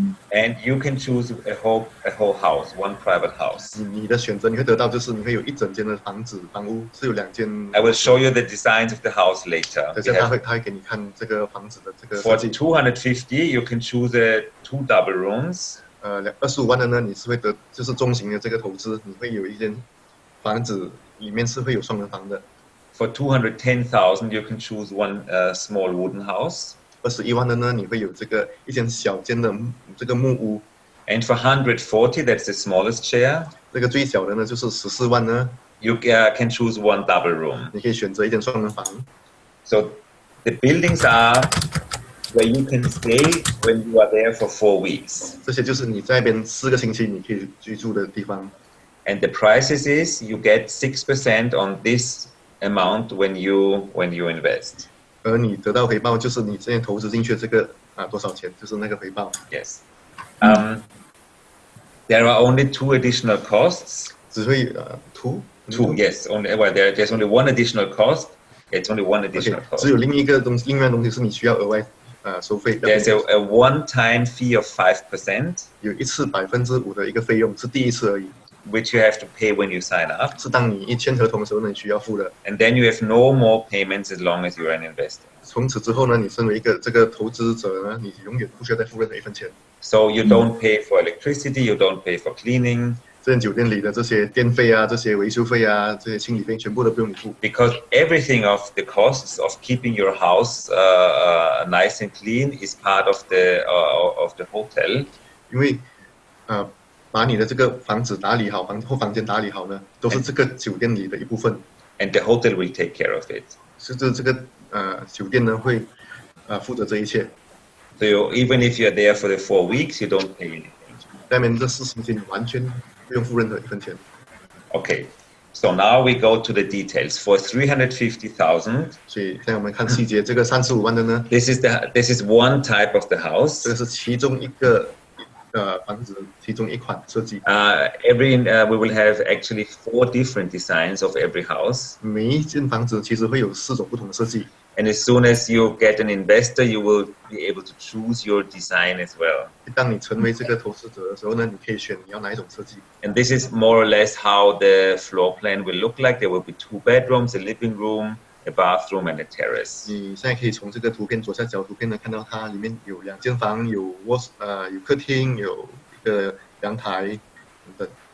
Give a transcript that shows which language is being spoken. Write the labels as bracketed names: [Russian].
[English] And you can choose a whole house, one private house. [Chinese] 你的选择你会得到就是你会有一整间的房屋，是有2间。 [English] I will show you the designs of the house later. [Chinese] 等下他会给你看这个房子的这个。 [English] For 250, you can choose 2 double rooms. [Chinese] 25万的呢，你是会就是中型的这个投资，你会有一间房子里面是会有双人房的。 [English] For 210,000, you can choose one small wooden house. [Chinese] 21万的呢，你会有这个一间小间的这个木屋。 [English] And for 140, that's the smallest share. [Chinese] 这个最小的呢，就是14万呢。 [English] You can choose one double room. [Chinese] 你可以选择一间双人房。 [English] So the buildings are where you can stay when you are there for 4 weeks. [Chinese] 这些就是你在那边4个星期你可以居住的地方。 [English] And the prices is you get 6% on this amount when you invest. [Chinese] 而你得到回报就是你之前投资进去的这个多少钱，就是那个回报。 [English] Yes. There are only 2 additional costs. [Chinese] 只会 [English] two yes. Only well there's only 1 additional cost. It's only 1 additional cost. [Chinese] 只有另外的东西是你需要额外收费。 [English] There's a one-time fee of 5%. [Chinese] 有一次5%的一个费用，是第一次而已。 [English] which you have to pay when you sign up. [Chinese] 是当你一签合同的时候呢，你需要付的。 [English] And then you have no more payments as long as you're an investor. [Chinese] 从此之后呢，你身为一个这个投资者呢，你永远不需要再付任何一分钱。 [English] So you don't pay for electricity, you don't pay for cleaning. [Chinese] 这间酒店里的这些电费啊、这些维修费啊、这些清理费，全部都不用你付。 [English] Because everything of the costs of keeping your house nice and clean is part of the hotel. [Chinese] 因为把你的这个房子打理好，房间打理好呢，都是这个酒店里的一部分。 [English] And the hotel will take care of it. [Chinese] 是这个酒店呢会负责这一切。 [English] So even if you're there for the 4 weeks, you don't pay anything. [Chinese] 下面这4星期你完全不用付任何一分钱。 [English] Okay, so now we go to the details. For 350,000, [Chinese] 所以现在我们看细节，这个35万的呢， [English] this is one type of the [Chinese] 这 [English] house. [Chinese] 个是其中一个房子，其中一款设计。 [English] We will have actually 4 different designs of every house. [Chinese] 每一间房子其实会有4种不同的设计。 [English] And as soon as you get an investor, you will be able to choose your design as well. [Chinese] 当你成为这个投资者的时候呢，你可以选你要哪一种设计。 [English] And this is more or less how the floor plan will look like. There will be 2 bedrooms, a living room, a bathroom, and a terrace. [Chinese] 你现在可以从这个图片左下角图片呢看到它里面有2间房，有有客厅，有一个阳台等等。